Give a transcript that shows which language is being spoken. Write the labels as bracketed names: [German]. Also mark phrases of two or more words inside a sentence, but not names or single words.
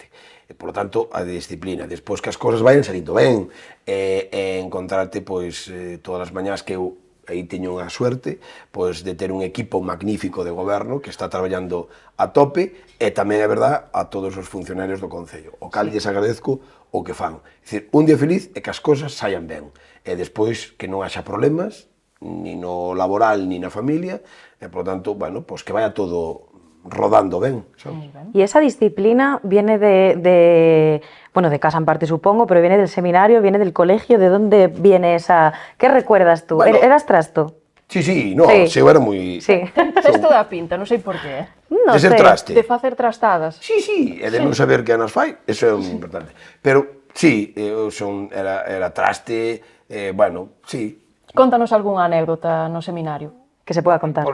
[Galician] E, [Spanish] por lo tanto, [Galician] a disciplina. Despois que as cousas vayan salindo ben, encontrarte pois todas as mañás que eu aí teño unha suerte pois de ter un equipo magnífico de goberno que está traballando a tope e tamén é verdad a todos os funcionarios do Concello. O cal lles agradezco o que fan. É dicir, un día feliz é que as cousas saian ben e despois que non haxa problemas ni no laboral ni na familia e, por tanto, bueno, pois que vaya todo rodando ben, sabes? [Spanish] Y esa disciplina viene bueno, de casa en parte supongo, pero viene del seminario, viene del colegio. ¿De dónde viene esa...? ¿Qué recuerdas tú? Bueno, ¿Eras trasto? Sí, no, Sí. [Galician] eu era moi... [Spanish] Sí. [Galician] Tes toda a pinta, non sei por qué. [Spanish] No de ser sé. [Galician] traste. De facer trastadas. Sí, e de non saber que anas fai, eso é moi importante. Pero, sí, eu era traste, bueno, sí. Contanos algunha anécdota no seminario. [Spanish] Que se pueda contar.